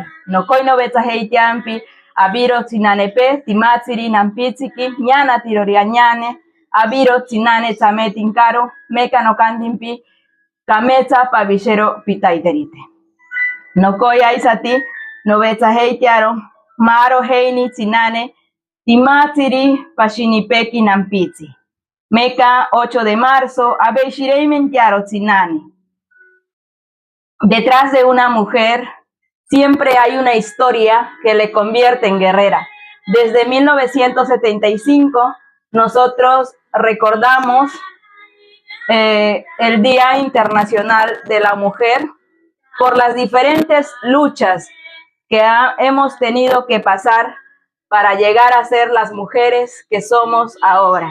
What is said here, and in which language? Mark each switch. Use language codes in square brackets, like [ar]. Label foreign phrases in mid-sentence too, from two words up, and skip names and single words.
[cni] No koi no betsaheitiampi abiro tinanepe timatsiri nampitsiki ñana tiroriañane abiro tinane tsametinkaro meka no kandimpi kametsa pavishero pitaiterite. No koi aisati no betsaheitiaro maro heini tinane timatsiri pashinipeki nampitsi. Meca 8 de marzo, Abeshireimentiaro Tsinani. [es] Detrás de una mujer siempre hay una historia que le convierte en guerrera. Desde 1975 nosotros recordamos el Día Internacional de la Mujer por las diferentes luchas que hemos tenido que pasar para llegar a ser las mujeres que somos ahora.